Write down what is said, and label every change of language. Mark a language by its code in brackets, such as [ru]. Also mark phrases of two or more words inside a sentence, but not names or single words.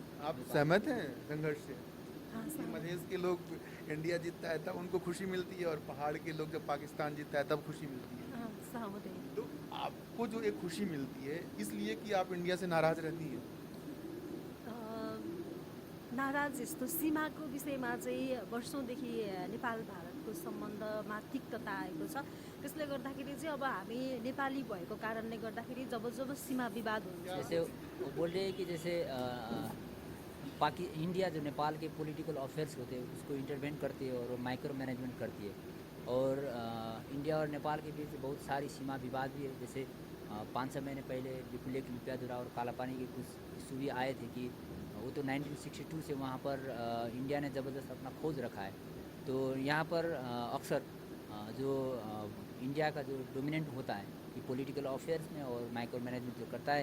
[hi] आप सहमत हैं संघर्ष से? हाँ, कि सहमत। मधेश के लोग इंडिया जीतता है तब उनको खुशी मिलती है और पहाड़ के लोग जब पाकिस्तान जीतता है तब खुशी मिलती है। हाँ, सहमत है। तो आपको जो एक खुशी मिलती है इसलिए कि आप इंडिया से नाराज रहती हैं। [ne] नाराज यस्तो सीमाको विषयमा चाहिँ वर्षौँदेखि नेपाल भारतको सम्बन्धमा तिक्तता आएको छ। त्यसले गर्दाखेरि चाहिँ अब हामी नेपाली भएको कारणले गर्दाखेरि जब जब सीमा विवाद हुन्छ [hi] जैसे वो बोल रहे हैं कि जैसे इंडिया जो नेपाल के [en] political affairs [hi] होते हैं उसको इंटरवेन करती है और [en] micro management [hi] करती है, और इंडिया और नेपाल के बीच बहुत सारी सीमा विवाद भी है। जैसे 5-6 महीने पहले लिपुलेख लिप्याधुरा और कालापानी के कुछ इशू भी आए थे कि वो तो 1962 से वहाँ पर इंडिया ने ज़बरदस्त अपना खोज रखा है, तो यहाँ पर अक्सर जो इंडिया का जो डोमिनेंट होता है कि [en] political affairs [hi] में और [en] micro management [hi] जो करता है,